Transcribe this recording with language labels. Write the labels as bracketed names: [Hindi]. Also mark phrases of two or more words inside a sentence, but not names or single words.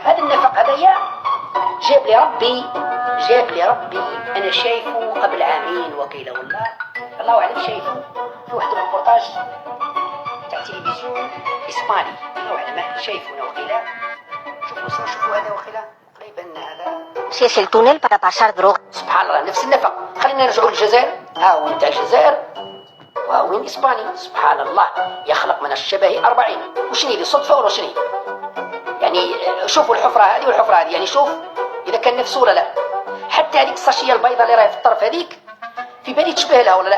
[Arabic] هذا النفق هذايا جاب لي ربي انا شايفه قبل عامين وكيله ولا الله اعلم، شايفه في واحد الروبورتاج تاع تلفزيون اسباني، الله اعلم شايفه انا وكيله. شوفوا هذا وكيله قريبا هذا [Spanish] Si es el túnel para pasar droga. [Arabic] سبحان الله نفس النفق. خلينا نرجعوا للجزائر، ها هو نتاع الجزائر وين اسباني. سبحان الله يخلق من الشبه 40. وشني هذه صدفه ولا شني؟ يعني شوفوا الحفره هذه والحفره هذه، يعني شوف اذا كان نفس ولا لا. حتى هذيك الساشيه البيضاء اللي راهي في الطرف هذيك في بالي تشبه لها ولا لا.